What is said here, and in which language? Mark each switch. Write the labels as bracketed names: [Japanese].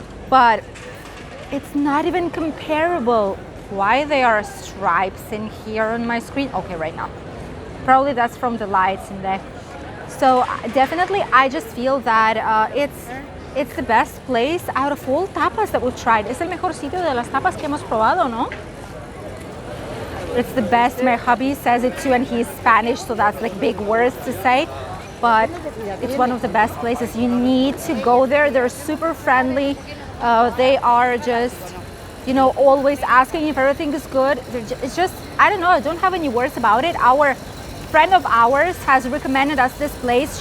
[English] But it's not even comparable. Why there are stripes in here on my screen? Okay, right now. Probably that's from the lights in there. So definitely, I just feel that it's the best place out of all tapas that we've tried. [Spanish] Es el mejor sitio de las tapas que hemos probado, ¿no? [English] It's the best. My hubby says it too, and he's Spanish, so that's like big words to say. But it's one of the best places. You need to go there. They're super friendly. They are just, you know, always asking if everything is good. It's just, I don't know, I don't have any words about it. Our friend of ours has recommended us this place.